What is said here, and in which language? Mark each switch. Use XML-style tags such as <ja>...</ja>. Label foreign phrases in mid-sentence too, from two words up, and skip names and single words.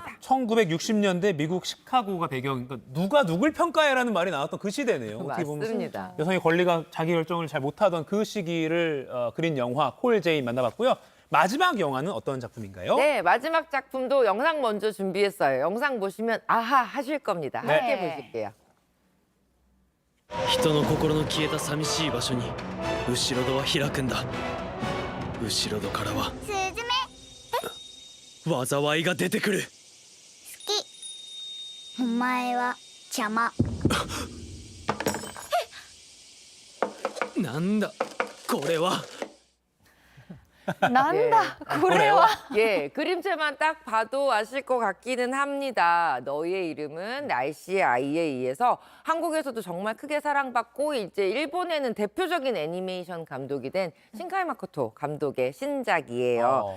<ko>1960년대 미국 시카고가 배경, 그러니까 누가 누굴 평가해라는 말이 나왔던 그 시대네요. 어떻게 보면 맞습니다. 여성의 권리가 자기 결정을 잘 못하던 그 시기를 그린 영화 콜 제인 만나봤고요. 마지막 영화는 어떤 작품인가요? 네, 마지막 작품도 영상 먼저 준비했어요. 영상 보시면 아하 하실 겁니다. 함께 보실게요.</ko> <ja>人の心の消えた寂しい場所に後ろ戸は開くんだ。後ろ戸からは災いが出てくる。お前は邪魔。なんだこれは。なんだ、これは.</ja> <ko>예, 그림체만 딱 봐도 아실 것 같기는 합니다. 너의 이름은 날씨의 아이에 의해서 한국에서도 정말 크게 사랑받고 이제 일본에는 대표적인 애니메이션 감독이 된 신카이 마코토 감독의 신작이에요.</ko>